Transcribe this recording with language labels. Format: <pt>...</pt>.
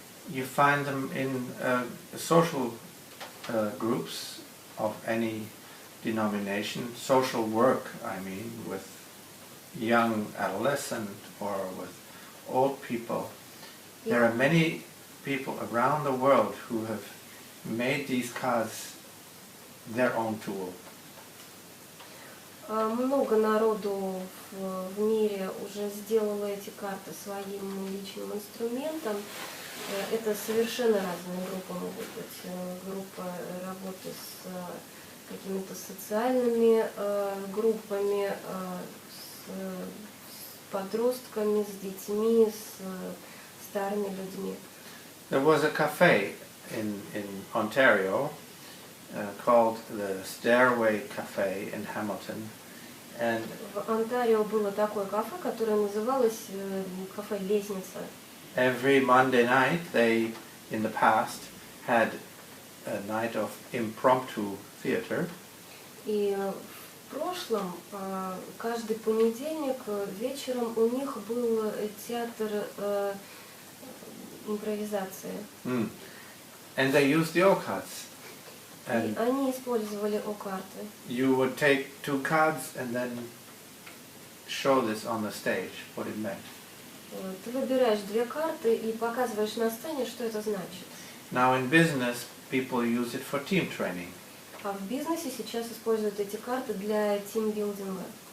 <en>You find them in social groups of any denomination, social work, I mean, with young adolescent or with old people. There are many people around the world who have made these cards their own tool.</en> <ru>Много народу в мире уже сделало эти карты своим личным инструментом. Это совершенно разные группы могут быть. Группа работы с какими-то социальными группами, с подростками, с детьми, с старыми людьми.</ru> <en>There was a cafe in Ontario called the Stairway Cafe in Hamilton. And</en> <ru>в Онтарио было такое кафе, которое называлось кафе «Лестница».</ru> <en>Every Monday night they, in the past, had a night of impromptu theater.</en> <ru>И в прошлом, каждый понедельник вечером у них был театр импровизации.</ru> <en>And they used the O-Karts.</en> <ru>И они использовали О-Карты.</ru> <en>You would take 2 cards and then show this on the stage, what it meant.</en> <ru>Ты выбираешь 2 карты и показываешь на сцене, что это значит.</ru> <en>Now in business, people use it for team training.</en> <ru>А в бизнесе сейчас используют эти карты для тимбилдинга.</ru>